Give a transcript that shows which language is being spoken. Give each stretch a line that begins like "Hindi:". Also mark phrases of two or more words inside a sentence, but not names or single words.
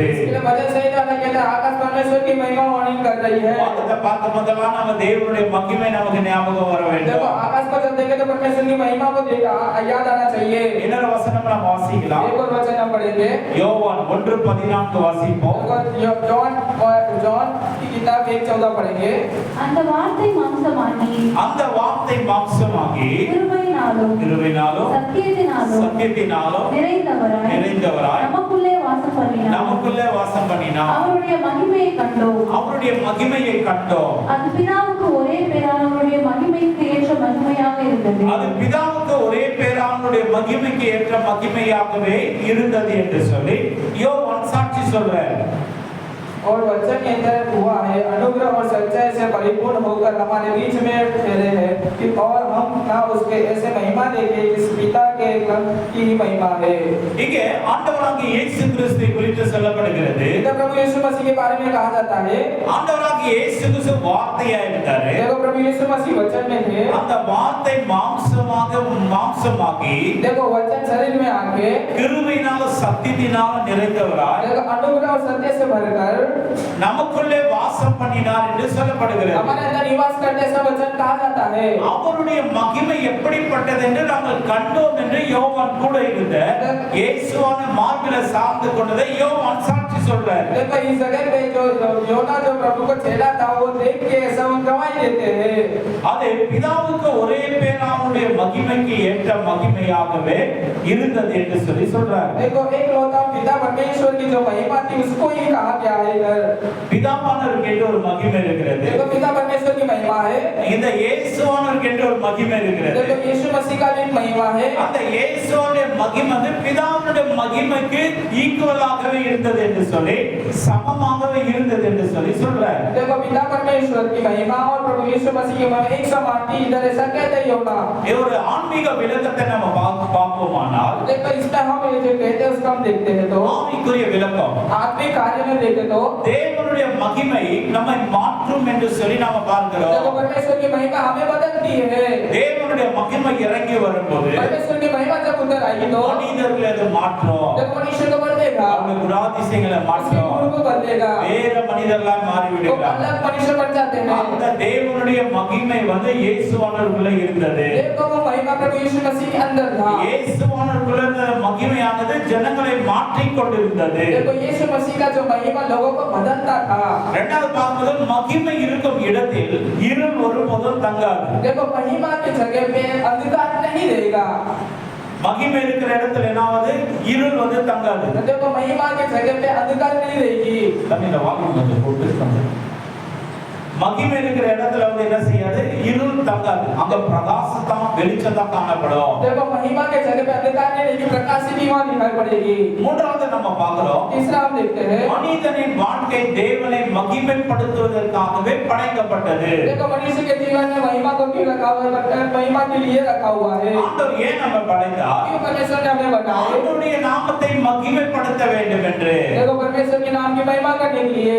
Hindi: इसलिए भजन संहिता में कहते हैं आकाश परमेश्वर की महिमा वर्णन कर रही है.
Tamil: வானத்தை பார்க்கும்போதெல்லாம் நம்ம தேவனுடைய மகிமை நமக்கு ஞாபகம் வர வேண்டும்.
Hindi: देखो आकाश को जब देखें तो परमेश्वर की महिमा को याद आना चाहिए.
Tamil: இன்னொரு வசனம் நாம் வாசிக்கலாம்.
Hindi: एक और वचन हम पढ़ेंगे.
Tamil: யோவான் 1:14 வாசிப்போம்.
Hindi: जॉन की किताब 1:14 पढ़ेंगे.
Tamil: அந்த வார்த்தை மாம்சமாகி அந்த வார்த்தை மாம்சமாகி கிருபையினாலும் சத்தியத்தினாலும் நிறைந்தவராய் நமக்குள்ளே வாசம் பண்ணினார். அவருடைய மகிமையை கண்டோம். அது பிதாவுக்கு ஒரே பேரானவருடைய மகிமைக்கு ஏற்ற மகிமையாக மகிமையாகவே இருந்தது என்று சொல்லி யோவான் சாட்சி சொல்றார்.
Hindi: और वचन के अंदर हुआ है अनुग्रह और सच्चाई से परिपूर्ण होकर हमारे बीच में फैले हैं कि और हम ना उसके ऐसे महिमा देखे जिस पिता के एकम की ही महिमा है.
Tamil: இங்கே ஆண்டவராகிய இயேசு கிறிஸ்துவை குறித்து சொல்லப்படுகிறது.
Hindi: इधर प्रभु यीशु मसीह के बारे में कहा जाता है.
Tamil: ஆண்டவராகிய இயேசு கிறிஸ்து வார்த்தையா இருந்தாரு.
Hindi: देखो प्रभु यीशु मसीह वचन में थे.
Tamil: அந்த வார்த்தை மாம்சமாகி
Hindi: देखो वचन शरीर में आके
Tamil: கிருபையினால சத்தியத்தினால நிறைந்தவராய்
Hindi: देखो अनुग्रह और सत्य से भरकर
Tamil: நமக்குள்ளே வாசம் பண்ணினார் என்று சொல்லப்படுகிறது.
Hindi: हमारे अंदर निवास करते ऐसा वचन कहा जाता है.
Tamil: அவருடைய மகிமை எப்படிப்பட்டது என்று நாங்கள் கண்டோம் என்று யோவான் கூட இருந்த இயேசுவான மார்பிலே சார்ந்து கொண்டதை யோவான் சாட்சி சொல்றார்.
Hindi: देखो इस जगह पे जो योना जो प्रभु को चेला था वो देख के ऐसा गवाही देते हैं.
Tamil: அது பிதாவுக்கு ஒரே பேரானுடைய மகிமைக்கு ஏற்ற மகிமையாகவே இருந்தது என்று சொல்லி சொல்றார்.
Hindi: देखो एक लौता पिता परमेश्वर की जो महिमा थी उसको ही कहा गया है कर
Tamil: பிதாவானவருக்கு என்று ஒரு மகிமை இருக்கிறது.
Hindi: देखो पिता परमेश्वर की महिमा है,
Tamil: இந்த இயேசுவானவருக்கு என்று ஒரு மகிமை இருக்கிறது.
Hindi: देखो यीशु मसीह का भी एक महिमा है।
Tamil: அந்த இயேசுவோட மகிமை வந்து பிதாவுடைய மகிமைக்கு ஈக்குவலாகவே இருந்தது என்று சொல்லி, சமமாகவே இருந்தது என்று சொல்லி சொல்றார்.
Hindi: देखो पिता परमेश्वर की महिमा और प्रभु यीशु मसीह की महिमा एक समान थी, इधर ऐसा कहते ही होगा।
Tamil: இது ஒரு ஆன்மீக விளக்கத்தை நம்ம பார்ப்போமானால்,
Hindi: देखो इसमें हम ये जो कहते हैं उसका हम देखते हैं तो
Tamil: ஆவிக்குரிய விளக்கம்
Hindi: आत्मिक कार्य में देखे तो
Tamil: தேவனுடைய மகிமை நம்மை மாற்றும் என்று சொல்லி நாம
Hindi: देखो
Tamil: பார்க்கிறோம்.
Hindi: परमेश्वर की महिमा हमें बदलती है।
Tamil: தேவனுடைய மகிமை இறங்கி வரும்போது
Hindi: परमेश्वर की महिमा जब उतर आएगी तो
Tamil: மனிதர்களை அது மாற்றும்.
Hindi: देखो मनुष्य को बदलेगा,
Tamil: அவங்க குணாதிசயங்களை
Hindi: उसके
Tamil: மாற்றும்.
Hindi: गुण को बदलेगा,
Tamil: வேற மனிதர்களாய்
Hindi: वो
Tamil: மாறிவிடுகிறார்.
Hindi: अलग मनुष्य बन जाते हैं।
Tamil: அந்த தேவனுடைய மகிமை வந்து இயேசுவானவருக்குள்ள இருந்தது.
Hindi: देखो वो महिमा प्रभु यीशु मसीह के अंदर था।
Tamil: இயேசுவானவருக்குள்ள இருந்த மகிமையானது ஜனங்களை மாற்றிக் கொண்டிருந்தது.
Hindi: देखो यीशु मसीह का जो महिमा लोगों को बदलता था।
Tamil: இரண்டாவது பார்க்கும்போது மகிமை இருக்கும் இடத்தில் இருள் ஒருபோதும் தங்காது.
Hindi: देखो महिमा की जगह पे अंधकार नहीं रहेगा।
Tamil: மகிமை இருக்கிற இடத்துல என்னாவது இருள் வந்து தங்காது.
Hindi: देखो महिमा की जगह पे अंधकार नहीं रहेगी।
Tamil: தமிழ்ல வால்யூம் கொஞ்சம் போட்டு கொஞ்சம். மகிமை இருக்கிற இடத்துல வந்து என்ன செய்யாது, இருள் தங்காது. அங்க பிரகாசம் வெளிச்சம் தான் காணப்படும்.
Hindi: देखो महिमा के जगह पे अंधकार नहीं रहेगी, प्रकाश की वहां दिखाई पड़ेगी।
Tamil: மூன்றாவது நம்ம பார்க்கிறோம்,
Hindi: तीसरा हम देखते हैं
Tamil: மனிதனின் வாழ்க்கை தேவனை மகிமைப்படுத்துவதற்காகவே படைக்கப்பட்டது.
Hindi: देखो मनुष्य के जीवन में महिमा को क्यों रखा हुआ है, महिमा के लिए रखा हुआ है।
Tamil: ஆண்டவர் ஏன் நம்ம படைத்தார்?
Hindi: क्यों परमेश्वर ने हमें बनाया?
Tamil: ஆண்டவருடைய நாமத்தை மகிமைப்படுத்த வேண்டும் என்று.
Hindi: देखो परमेश्वर के नाम की महिमा करने के लिए,